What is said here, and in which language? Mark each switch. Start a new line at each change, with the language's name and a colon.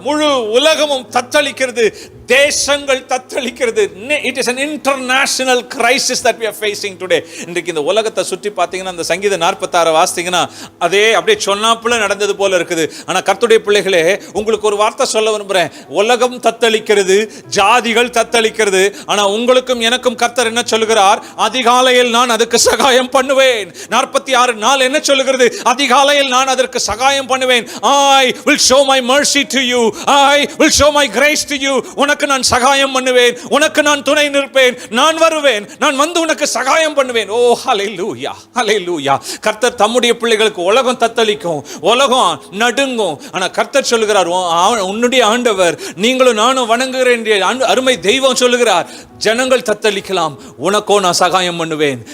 Tamil: முழு உலகமும் தத்தளிக்கிறது, தேசங்கள் தத்தளிக்கிறது.
English: It is an international crisis that we are facing today.
Tamil: இன்றைக்கு இந்த உலகத்தை சுற்றி பார்த்தீங்கன்னா, அந்த சங்கீதம் 46 வாசித்தீங்கன்னா அதே அப்படியே சொன்னாப்புல நடந்தது போல இருக்குது. ஆனா கர்த்தருடைய பிள்ளைகளே, உங்களுக்கு ஒரு வார்த்தை சொல்ல விரும்புறேன். உலகம் தத்தளிக்கிறது, ஜாதிகள் தத்தளிக்கிறது, ஆனா உங்களுக்கும் எனக்கும் கர்த்தர் என்ன சொல்லுகிறார்? அதிகாலையில் நான் அதுக்கு சகாயம் பண்ணுவேன். 46:4 என்ன சொல்லுகிறது? அதிகாலையில் நான் அதற்கு சகாயம் பண்ணுவேன்.
English: I will show my mercy to you. I will show my grace to you.
Tamil: உனக்கு நான் சகாயம் பண்ணுவேன், உனக்கு நான் துணை நிற்பேன், நான் வருவேன், நான் வந்து உனக்கு சகாயம் பண்ணுவேன். ஓ ஹல்லேலூயா, ஹல்லேலூயா. கர்த்தர் தம்முடைய பிள்ளைகளுக்கு, உலகம் தத்தளிக்கும், உலகம் நடுங்கும், ஆனா கர்த்தர் சொல்லுகிறார், உன்னுடைய ஆண்டவர், நீங்களும் நானும் வணங்குகிறேன் அருமை தெய்வம் சொல்லுகிறார், ஜனங்கள் தத்தளிக்கலாம், உனக்கோ நான் சகாயம் பண்ணுவேன்.